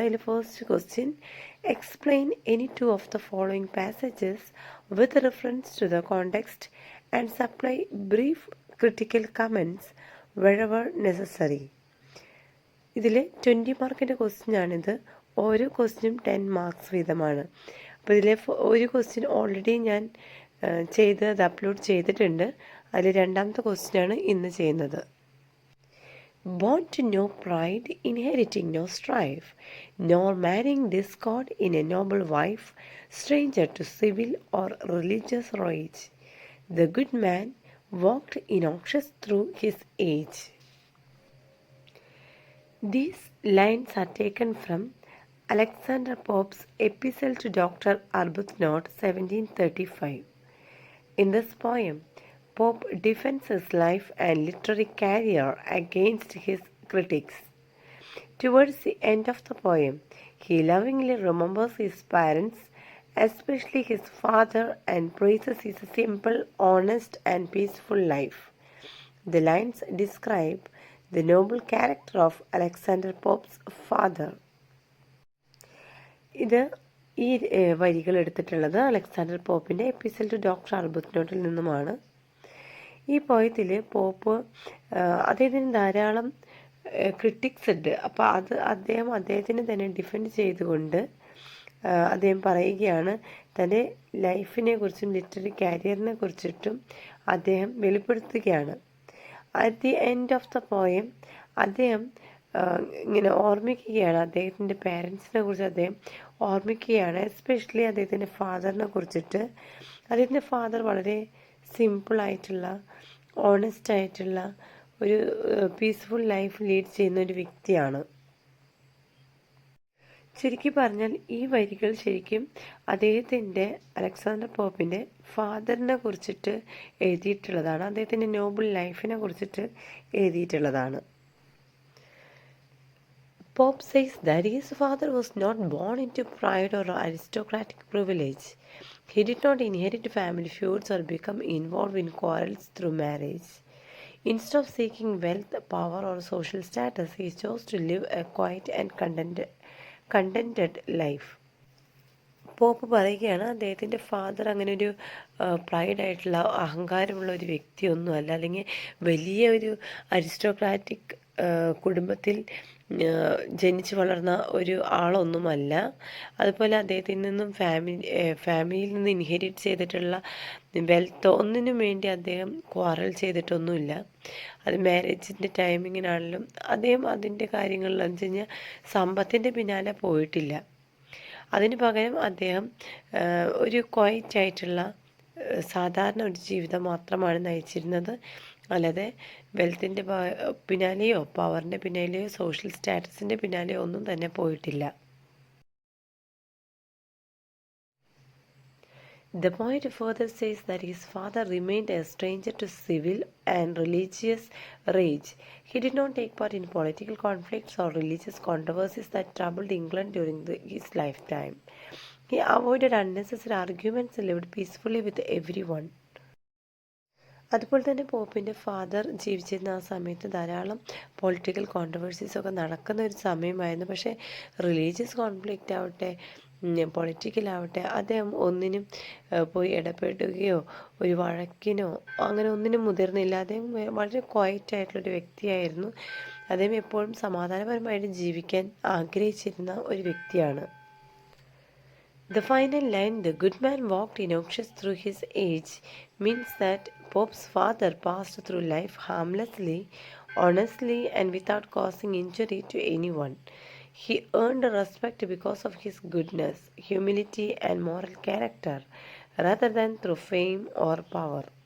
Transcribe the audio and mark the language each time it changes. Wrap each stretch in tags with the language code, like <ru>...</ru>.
<ml>അതിൽ</ml> <en>First question, explain any two of the following passages with reference to the context and supply brief critical comments wherever necessary.</en> <ml>ഇതിൽ 20 മാർക്കിൻ്റെ ക്വസ്റ്റ്യനാണിത്. ഓരോ ക്വസ്റ്റ്യനും 10 marks വീതമാണ്. അപ്പോൾ ഇതിലെ ഒരു ക്വസ്റ്റ്യൻ ഓൾറെഡി ഞാൻ അത് അപ്ലോഡ് ചെയ്തിട്ടുണ്ട്. അതിൽ രണ്ടാമത്തെ ക്വസ്റ്റ്യനാണ് ഇന്ന് ചെയ്യുന്നത്.</ml> <en>Born to no pride, inheriting no strife, nor marrying discord in a noble wife, stranger to civil or religious rage, the good man walked innoxious through his age. These lines are taken from Alexander Pope's Epistle to Dr. Arbuthnot, 1735. In this poem, Pope defends his life and literary career against his critics. Towards the end of the poem, he lovingly remembers his parents, especially his father, and praises his simple, honest, and peaceful life. The lines describe the noble character of Alexander Pope's father.</en> <ml>ഇത് ഈ വരികൾ എടുത്തിട്ടുള്ളത് Alexander പോപ്പിൻ്റെ എപ്പിസൽ to doctor ആർബുത്നോട്ടിൽ നിന്നുമാണ്. ഈ പോയത്തിൽ pop അദ്ദേഹത്തിന് ധാരാളം critics ഉണ്ട്. അപ്പോൾ അദ്ദേഹത്തിന് തന്നെ ഡിഫെൻഡ് ചെയ്തുകൊണ്ട് അദ്ദേഹം പറയുകയാണ്, തൻ്റെ ലൈഫിനെ കുറിച്ചും ലിറ്റററി കരിയറിനെ കുറിച്ചിട്ടും അദ്ദേഹം വെളിപ്പെടുത്തുകയാണ്.</ml> <en>at the end of the poem</en> <ml>അദ്ദേഹം ഇങ്ങനെ ഓർമ്മിക്കുകയാണ്, അദ്ദേഹത്തിൻ്റെ പേരൻസിനെ കുറിച്ച് അദ്ദേഹം ഓർമ്മിക്കുകയാണ്. എസ്പെഷ്യലി അദ്ദേഹത്തിൻ്റെ ഫാദറിനെ കുറിച്ചിട്ട്. അദ്ദേഹത്തിൻ്റെ ഫാദർ വളരെ സിമ്പിളായിട്ടുള്ള, ഓണസ്റ്റ് ആയിട്ടുള്ള ഒരു പീസ്ഫുൾ ലൈഫ് ലീഡ് ചെയ്യുന്ന ഒരു വ്യക്തിയാണ്. ശരിക്കും പറഞ്ഞാൽ ഈ വരികൾ ശരിക്കും അദ്ദേഹത്തിൻ്റെ അലക്സാണ്ടർ പോപ്പിൻ്റെ ഫാദറിനെ കുറിച്ചിട്ട് എഴുതിയിട്ടുള്ളതാണ്. അദ്ദേഹത്തിൻ്റെ നോബിൾ ലൈഫിനെ കുറിച്ചിട്ട് എഴുതിയിട്ടുള്ളതാണ്.</ml> <en>Pope says that his father was not born into pride or aristocratic privilege. He did not inherit family feuds or become involved in quarrels through marriage. Instead of seeking wealth, power, or social status, he chose to live a quiet and contented life.</en> <ml>Pop പറയുകയാണ്, അദ്ദേഹത്തിൻ്റെ father അങ്ങനെ ഒരു പ്രൈഡായിട്ടുള്ള, അഹങ്കാരമുള്ള ഒരു വ്യക്തിയൊന്നുമല്ല, അല്ലെങ്കിൽ വലിയ ഒരു aristocratic കുടുംബത്തിൽ ജനിച്ചു വളർന്ന ഒരു ആളൊന്നുമല്ല. അതുപോലെ അദ്ദേഹത്തിൽ നിന്നും ഫാമിലിയിൽ നിന്ന് ഇൻഹെരിറ്റ് ചെയ്തിട്ടുള്ള വെൽത്തോ ഒന്നിനും വേണ്ടി അദ്ദേഹം ക്വാറൽ ചെയ്തിട്ടൊന്നുമില്ല. അത് മാരേജിൻ്റെ ടൈമിങ്ങിനാണെങ്കിലും അദ്ദേഹം അതിൻ്റെ കാര്യങ്ങളിൽ എന്ന് വെച്ച് കഴിഞ്ഞാൽ സമ്പത്തിൻ്റെ പിന്നാലെ പോയിട്ടില്ല. അതിന് പകരം അദ്ദേഹം ഒരു ക്വയറ്റ് ആയിട്ടുള്ള സാധാരണ ഒരു ജീവിതം മാത്രമാണ് നയിച്ചിരുന്നത്. അല്ലാതെ വെൽത്തിൻ്റെ പിന്നാലെയോ പവറിൻ്റെ പിന്നാലെയോ സോഷ്യൽ സ്റ്റാറ്റസിൻ്റെ പിന്നാലെയോ ഒന്നും തന്നെ പോയിട്ടില്ല.</ml> <en>The poet further says that his father remained a stranger to civil and religious rage. He did not take part in political conflicts or religious controversies that troubled England during his lifetime. He avoided unnecessary arguments and lived peacefully with everyone.</en> <ml>അതുപോലെ തന്നെ പോപ്പിൻ്റെ father ജീവിച്ചിരുന്ന ആ സമയത്ത് ധാരാളം political കോൺട്രവേഴ്സീസൊക്കെ നടക്കുന്ന ഒരു സമയമായിരുന്നു. പക്ഷേ റിലീജിയസ് കോൺഫ്ലിക്റ്റ് ആവട്ടെ, പൊളിറ്റിക്കലാവട്ടെ, അദ്ദേഹം ഒന്നിനും പോയി ഇടപെടുകയോ ഒരു വഴക്കിനോ അങ്ങനെ ഒന്നിനും മുതിർന്നില്ല. അദ്ദേഹം വളരെ ക്വയറ്റായിട്ടുള്ളൊരു വ്യക്തിയായിരുന്നു. അദ്ദേഹം എപ്പോഴും സമാധാനപരമായിട്ട് ജീവിക്കാൻ ആഗ്രഹിച്ചിരുന്ന ഒരു വ്യക്തിയാണ്.</ml> <en>The final line, "The good man walked innoxious through his age," means that Pope's father passed through life harmlessly, honestly, and without causing injury to anyone. He earned respect because of his goodness, humility, and moral character, rather than through fame or power.</en>